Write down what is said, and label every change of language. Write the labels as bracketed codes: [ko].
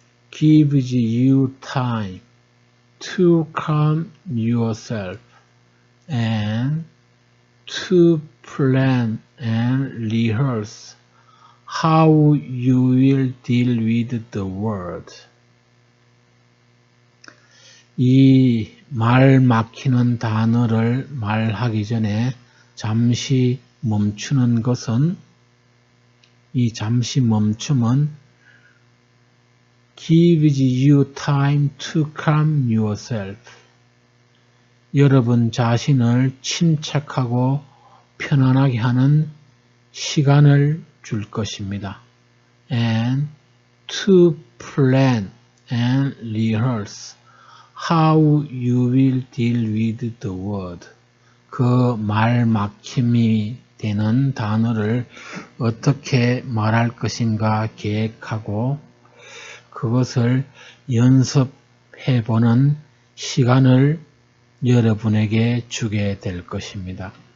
[en] gives you time to calm yourself and to plan and rehearse how you will deal with the word. [ko] 이 말 막히는 단어를 말하기 전에 잠시 멈추는 것은 이 잠시 멈춤은 [en] gives you time to calm yourself. [ko] 여러분 자신을 침착하고 편안하게 하는 시간을 줄 것입니다. [en] And to plan and rehearse how you will deal with the word. [ko] 그 말 막힘이 되는 단어를 어떻게 말할 것인가 계획하고 그것을 연습해보는 시간을 여러분에게 주게 될 것입니다.